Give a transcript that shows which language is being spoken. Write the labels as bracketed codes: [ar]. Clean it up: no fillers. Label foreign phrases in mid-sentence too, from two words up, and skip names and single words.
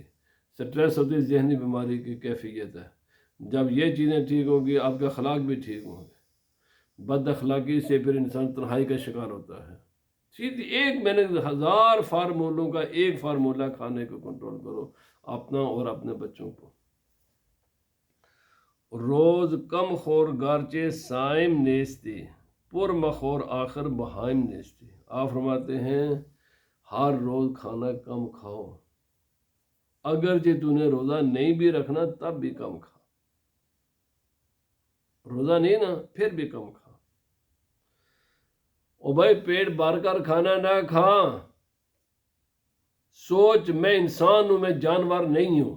[ur] سٹریس ہوتی ذہنی بیماری کی کیفیت ہے۔ جب یہ چیزیں ٹھیک ہوگی، آپ کے اخلاق بھی ٹھیک ہوں گے۔ بد اخلاقی سے پھر انسان تنہائی کا شکار ہوتا ہے۔ سیدھی میں نے 1000 فارمولوں کا ایک فارمولہ، کھانے کو کنٹرول کرو، اپنا اور اپنے بچوں کو۔ [fa] روز کم خور گارچے سائم نیستی، پر مخور آخر بہائم نیستی۔ [ur] آپ فرماتے ہیں ہر روز کھانا کم کھاؤ، اگرچہ تو نے روزہ نہیں بھی رکھنا تب بھی کم کھا، روزہ نہیں نا پھر بھی کم کھا۔ او بھائی پیٹ بھر کر کھانا نہ کھا، سوچ میں انسان ہوں، میں جانور نہیں ہوں۔